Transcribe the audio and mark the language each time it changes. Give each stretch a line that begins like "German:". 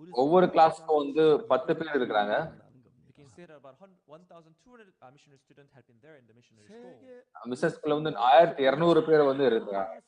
Tamil: ஒவ்வொரு கிளாஸ்க்கும் வந்து 10 பேர் இருக்காங்க.
English: You can say that about 1,200 missionary students have been there in the missionary school.
Tamil: Business ஸ்கூல்ல வந்து 1200 பேர் வந்து இருக்காங்க.